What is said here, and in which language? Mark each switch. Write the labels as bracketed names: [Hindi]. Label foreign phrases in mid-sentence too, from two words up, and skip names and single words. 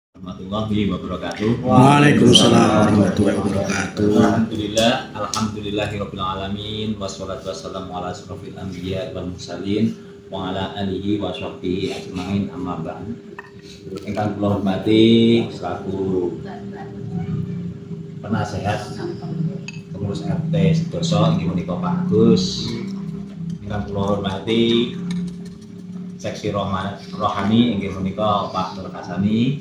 [Arabic] ورحمة الله وبركاته. وعليكم السلام ورحمة الله وبركاته. الحمد لله رب العالمين والصلاة والسلام على أشرف الأنبياء والمرسلين وعلى آله وصحبه أجمعين أما بعد. [Javanese] Ingkang kula hormati [Indonesian] selaku penasehat pengurus [Javanese] RT Sedoso inggih menika Pak Agus. Ingkang kula hormati [Indonesian] seksi rohani [Javanese] inggih menika Pak Nur Kasani.